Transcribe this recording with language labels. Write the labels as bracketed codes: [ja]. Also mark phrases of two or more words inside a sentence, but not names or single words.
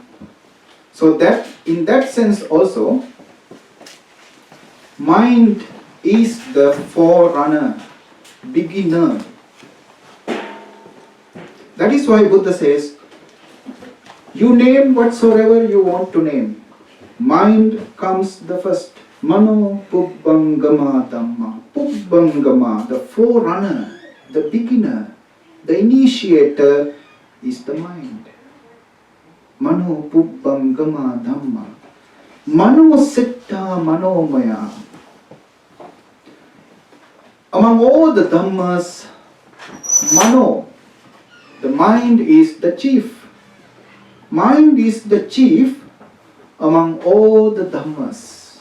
[en] So that, in that sense also, mind is the forerunner, beginner. That is why Buddha says, you name whatsoever you want to name. Mind comes the first. [pi] Mano pubbangama dhamma. Pubbangama, [en] the forerunner, the beginner, the initiator is the mind. [pi] Mano pubbangama dhamma. Mano siddha manomaya. [en] Among all the dhammas, mano, the mind is the chief. Mind is the chief among all the dhammas.